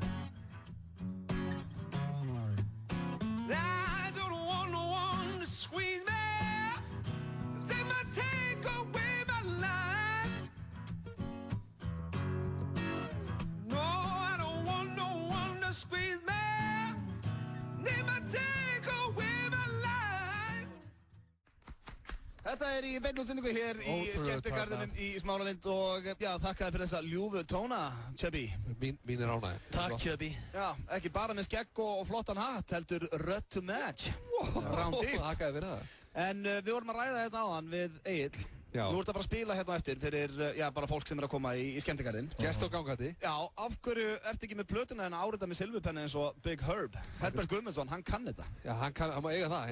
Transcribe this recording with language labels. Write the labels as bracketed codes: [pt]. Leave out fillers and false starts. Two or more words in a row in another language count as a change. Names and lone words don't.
[en] I don't want no one to squeeze me, say my take away my life. No, I don't want no one to squeeze me, need my take away my life. [is] Þetta í beinútsendingu hér í skemmtigarðinum í Smáralind og já, þakkaði fyrir þessa ljúfu tóna, Chubby. Mín ánægð. Takk, Chubby. Já, ekki bara með skegg og flottan hatt, heldur rödd [en] to match. [is] Rándýrt. Þakkaði fyrir það. En við vorum að ræða hérna áðan við Egill. Já. Nú ert að fara að spila hérna á eftir fyrir, já, bara fólk sem að koma í skemmtigarðinn. Gest og gangandi. Já, af hverju ertu ekki með plötuna en árita með silfupenni eins og Big Herb? Herbert Guðmundsson, hann kann þetta. Já, hann má eiga það.